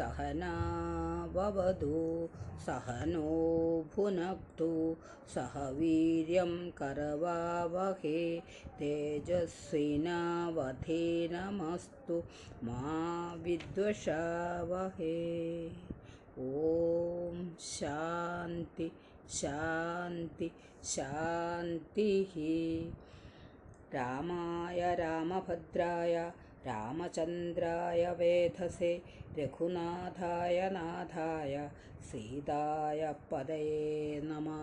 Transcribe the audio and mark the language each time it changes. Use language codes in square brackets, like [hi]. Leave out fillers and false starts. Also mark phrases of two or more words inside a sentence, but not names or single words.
[sa] सहनाववतु सहनो भुनक्तु सह वीर्यं करवावहे तेजस्विनावधीतमस्तु मा विद्विषावहे। ഓം ശാന്തി ശാന്തി ശാന്തിഃ. രാമായ രാമഭദ്രായ രാമചന്ദ്രായ വേധസേ രഘുനാഥായ നാഥായ സീതായ പതയേ നമഃ.